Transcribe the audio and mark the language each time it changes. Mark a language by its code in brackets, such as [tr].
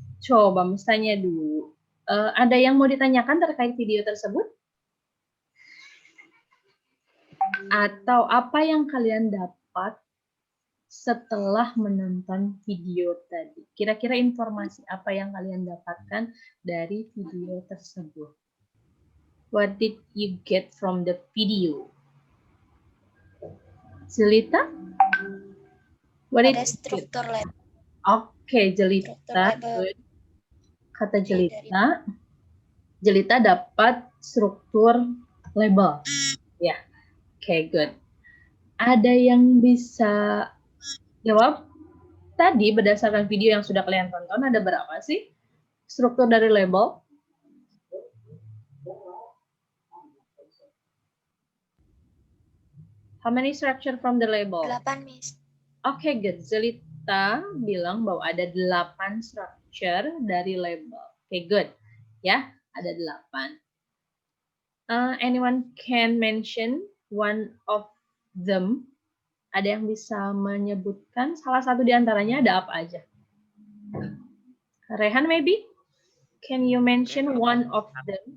[id] Coba Miss tanya dulu, ada yang mau ditanyakan terkait video tersebut? Atau apa yang kalian dapat setelah menonton video tadi? Kira-kira informasi apa yang kalian dapatkan dari video tersebut? [en] What did you get from the video? Jelita? [id] Ada struktur label. Oke, Jelita. Kata Jelita, Jelita dapat struktur label. Ya, oke, good. Ada yang bisa jawab? Tadi berdasarkan video yang sudah kalian tonton, ada berapa sih struktur dari label? [en] How many structure from the label? [id] 8, Miss. Oke, good. Zelita bilang bahwa ada 8 structure dari label. Oke, good. Ya, ada 8. [en] Anyone can mention one of them? [id] Ada yang bisa menyebutkan salah satu di antaranya, ada apa aja? [en] Rehan maybe? Can you mention one of them?